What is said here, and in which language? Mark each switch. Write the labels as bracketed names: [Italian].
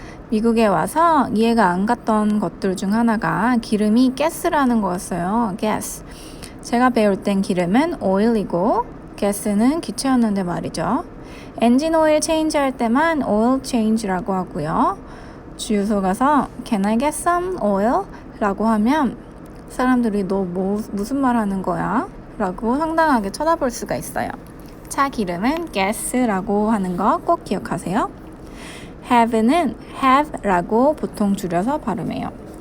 [Korean] 미국에 와서 이해가 안 갔던 것들 중 하나가 기름이 가스라는 거였어요. [English] gas. [Korean] 제가 배울 땐 기름은 oil이고 가스는 기체였는데 말이죠. 엔진 오일 체인지 할 때만 oil change라고 하고요. 주유소 가서 [English] Can I get some oil? [Korean] 라고 하면 사람들이 너 무슨 말 하는 거야? 라고 황당하게 쳐다볼 수가 있어요. 차 기름은 gas라고 하는 거 꼭 기억하세요. have는 have라고 보통 줄여서 발음해요.